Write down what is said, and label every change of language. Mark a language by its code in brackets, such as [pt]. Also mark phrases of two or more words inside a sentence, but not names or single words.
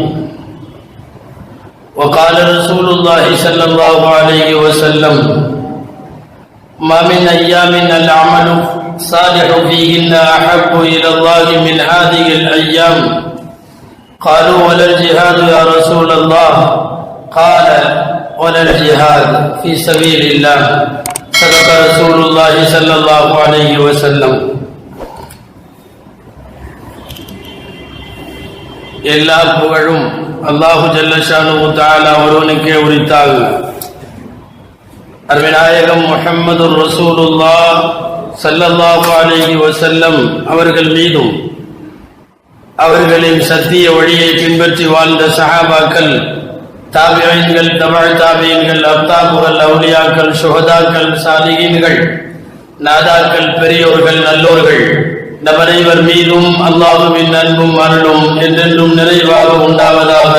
[ar] وقال رسول الله صلى الله عليه وسلم: ما من أيام العمل صالح فيهن أحب إلى الله من هذه الأيام. قالوا: ولا الجهاد يا رسول الله؟ قال: ولا الجهاد في سبيل الله. صدق رسول الله صلى الله عليه وسلم. [ta] எல்லா புகழும் [ar] الله جل شأنه تعالى [ta] ஒருவனுக்கே உரித்தாகு. அருமைநாயகம் [ar] محمد رسول الله صلى الله عليه وسلم [ta] அவர்கள் மீதும் அவர்களின் சத்திய வழியை பின்பற்றி வாழ்ந்த சஹாபாக்கள், தாபிஈன்கள், தபஅ தாபிஈன்கள், அப்தாபுகள், அவுலியாக்கள், சுஹதாக்கள், சாலிஹீன்கள், நாதாக்கள், பெரியோர்கள், நல்லோர்கள் நபரைவர் மீதும் அல்லாஹ்வின் அன்பும் அருளும் என்றென்றும் நிறைவாக உண்டாவதாக.